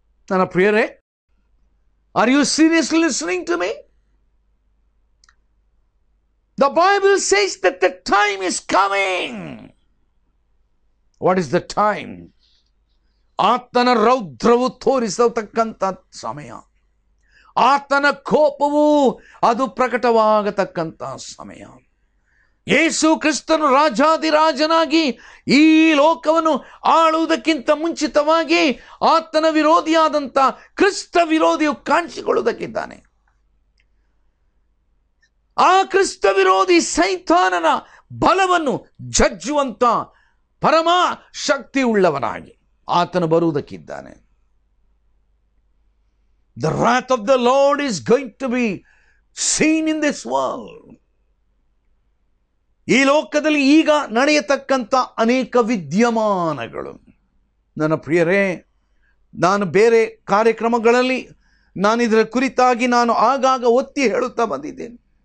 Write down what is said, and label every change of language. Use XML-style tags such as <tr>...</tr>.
<kn>ನನ್ನ ಪ್ರಿಯರೇ,</kn> <en>are you seriously listening to me? The Bible says that the time is coming. What is the time?</en> <kn>ಆತನ ರೌದ್ರವು ತೋರಿಸತಕ್ಕಂಥ ಸಮಯ, ಆತನ ಕೋಪವು ಅದು ಪ್ರಕಟವಾಗತಕ್ಕಂಥ ಸಮಯ. ಯೇಸು ಕ್ರಿಸ್ತನು ರಾಜಾದಿರಾಜನಾಗಿ ಈ ಲೋಕವನ್ನು ಆಳುವುದಕ್ಕಿಂತ ಮುಂಚಿತವಾಗಿ ಆತನ ವಿರೋಧಿಯಾದಂಥ ಕ್ರಿಸ್ತ ವಿರೋಧಿಯು ಕಾಣಿಸಿಕೊಳ್ಳುವುದಕ್ಕಿದ್ದಾನೆ. ಆ ಕ್ರಿಸ್ತ ವಿರೋಧಿ ಸೈತಾನನ ಬಲವನ್ನು ಜಜ್ಜುವಂತ ಪರಮ ಶಕ್ತಿ ಉಳ್ಳವನಾಗಿ ಆತನು ಬರುವುದಕ್ಕಿದ್ದಾನೆ.</kn> <en>The wrath of the Lord is going to be seen in this world.</en> <kn>ಈ ಲೋಕದಲ್ಲಿ ಈಗ ನಡೆಯತಕ್ಕಂಥ ಅನೇಕ ವಿದ್ಯಮಾನಗಳು, ನನ್ನ ಪ್ರಿಯರೇ, ನಾನು ಬೇರೆ ಕಾರ್ಯಕ್ರಮಗಳಲ್ಲಿ ನಾನು ಇದರ ಕುರಿತಾಗಿ ನಾನು ಆಗಾಗ ಒತ್ತಿ ಹೇಳುತ್ತಾ ಬಂದಿದ್ದೇನೆ.</kn>